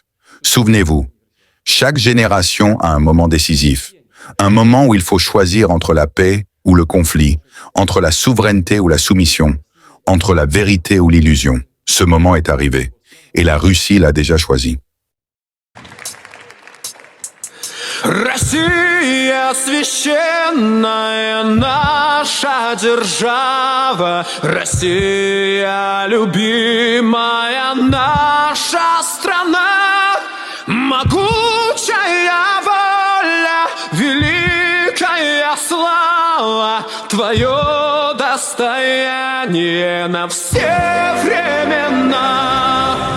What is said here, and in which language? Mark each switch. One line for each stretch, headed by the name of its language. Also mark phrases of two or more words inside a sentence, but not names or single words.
French: Souvenez-vous, chaque génération a un moment décisif. Un moment où il faut choisir entre la paix ou le conflit, entre la souveraineté ou la soumission, entre la vérité ou l'illusion. Ce moment est arrivé. Et la Russie l'a déjà choisi.
Russian: Россия священная наша держава, Россия любимая наша страна, могучая воля, великая слава, твое достояние на все времена.